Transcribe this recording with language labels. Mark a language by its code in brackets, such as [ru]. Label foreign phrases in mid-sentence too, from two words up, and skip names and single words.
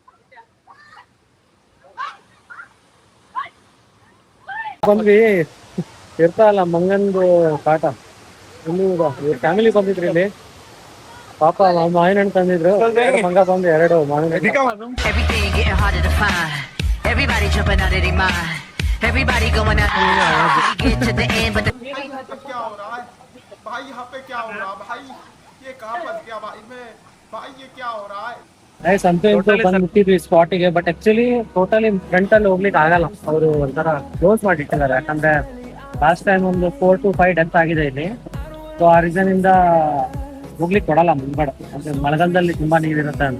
[kn] ಬಂದ್ವಿ ಇರ್ತಾರಲ್ಲ ಮಂಗಂದು ಕಾಟ ಇಲ್ಲಿ ಫ್ಯಾಮಿಲಿ ಬಂದಿದ್ರು ಇಲ್ಲಿ ಪಾಪ ಮಾವಿನ ಹಣ್ಣು ತಂದಿದ್ರು ಎರಡು ಮಂಗ ಬಂದು ಎರಡು ಮಾವಿನ ಹಣ್ಣು. [en] Everything getting harder to find. Everybody jumping out of their mind. Everybody going out. We get to the end, but the [hi] क्या हो रहा है भाई? यहाँ पे क्या हो रहा है भाई? ये कहाँ फंस गया भाई मैं? भाई ये क्या हो रहा है? [kn] ನೈಸ್ ಅಂತೂ ಇಂತೂ ಬಂದ್ಬಿಟ್ಟಿದ್ವಿ ಸ್ಪಾಟಿಗೆ. [en] but actually totally front [kn] ಅಲ್ಲಿ ಹೋಗ್ಲಿಕ್ಕೆ ಆಗಲ್ಲ, ಅವರು ಒಂಥರ ಕ್ಲೋಸ್ ಮಾಡಿಟ್ಟಿದ್ದಾರೆ. ಯಾಕಂದ್ರೆ [en] last time [kn] ಒಂದು 4 to 5 ಡೆತ್ ಆಗಿದೆ ಇಲ್ಲಿ. ಸೊ ಆ ರೀಸನ್ ಇಂದ ಹೋಗ್ಲಿಕ್ಕೆ ಕೊಡಲ್ಲ ಮುಂದ್ಗಡೆ, ಅಂದ್ರೆ ಮಳೆಗಾಲದಲ್ಲಿ ತುಂಬಾ ನೀರಿರುತ್ತೆ ಅಂತ.